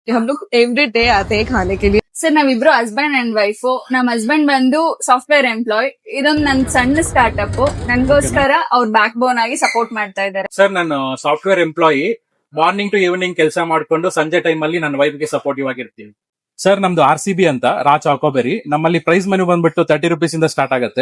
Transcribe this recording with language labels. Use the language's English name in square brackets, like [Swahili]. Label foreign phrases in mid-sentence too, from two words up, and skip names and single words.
[Hindi] हम लोग [English] every day [Hindi] आते हैं खाने के लिए. [Kannada] ಸರ್ ನಾವಿಬ್ರು [English] husband and wife. [Kannada] ನಮ್ ಹಸ್ಬೆಂಡ್ ಬಂದು [English] software employee. [Kannada] ಇದೊಂದು ನನ್ ಸಣ್ಣ ಸ್ಟಾರ್ಟ್ಅಪ್. ನನ್ಗೋಸ್ಕರ ಅವ್ರ [English] back bone [Kannada] ಆಗಿ ಸಪೋರ್ಟ್ ಮಾಡ್ತಾ ಇದ್ದಾರೆ. ಸರ್ ನಾನು [English] software employee. morning to evening [Kannada] ಕೆಲಸ ಮಾಡ್ಕೊಂಡು ಸಂಜೆ ಟೈಮ್ ಅಲ್ಲಿ ನನ್ನ ವೈಫ್ ಗೆ ಸಪೋರ್ಟಿವ್ ಆಗಿರ್ತೀನಿ. ಸರ್ ನಮ್ದು RCB ಅಂತ ರಾ ಚಾಕೋಬೆರಿ. ನಮ್ಮಲ್ಲಿ [English] price menu [Kannada] ಬಂದ್ಬಿಟ್ಟು 30 rupees ಇಂದ ಸ್ಟಾರ್ಟ್ ಆಗುತ್ತೆ.